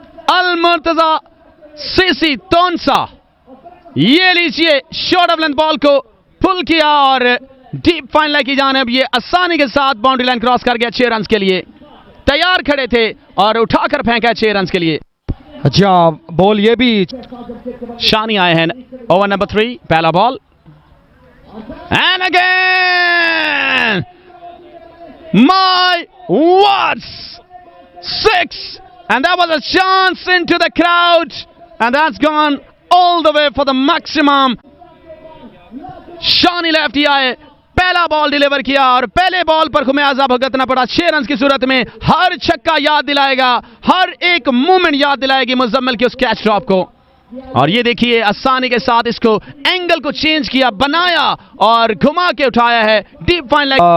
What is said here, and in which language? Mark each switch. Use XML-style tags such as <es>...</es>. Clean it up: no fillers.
<hi>अल Murtaza CC तोनसा, ये लीजिए short of length ball को पुल किया और डीप फाइन लाइन की जानिब ये आसानी के साथ बाउंड्री लाइन क्रॉस कर गया। 6 रन के लिए तैयार खड़े थे और उठाकर फेंका 6 रन के लिए। अच्छा, बॉल ये भी शानी आए हैं, ओवर नंबर 3, पहला ball,</hi> <en>And again my words, 6, and that was a chance into the crowd, and that's gone all the way for the maximum.</en> <hi>Shani lefty आए, पहला बॉल डिलीवर किया और पहले बॉल पर खुमियाजा भुगतना पड़ा 6 रन की सूरत में। हर छक्का याद दिलाएगा, हर एक मूवमेंट याद दिलाएगी मुजम्मल के उस कैच ड्रॉप को। और ये देखिए आसानी के साथ इसको एंगल को चेंज किया, बनाया और घुमा के उठाया है डीप फाइन लेग।</hi>